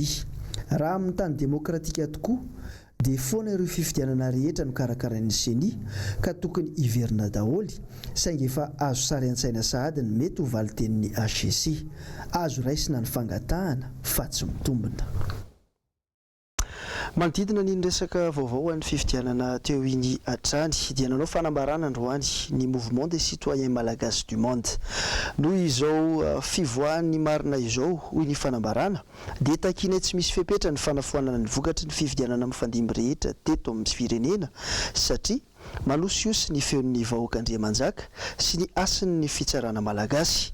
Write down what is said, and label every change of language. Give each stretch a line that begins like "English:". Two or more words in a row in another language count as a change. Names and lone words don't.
Malagasy: Raha amin'ny tany demokratika tokoa dia foana ireo fifidianana rehetra no karakarain'ny Seny ka tokony hiverina daholy saingy efa azo sary an-tsaina sahady ny mety ho valitenin'ny HCC. Azo raisina ny fangatahana fa tsy mitombina. Manodidina ny resaka vaovao an'ny fifidianana teo iny hatrany dia nanao fanambarana androany ny mouvement des citoyens malagasy du monde. Noho izao fivoahan'ny marina izao hoy ny fanambarana dia takinay tsy misy fepetra ny fanafoanana ny vokatry ny fifidianana mifandimby rehetra teto amin'ny firenena satria malosiosy ny feon'ny vahoak'Andriamanjaka sy ny asin'ny fitsarana malagasy.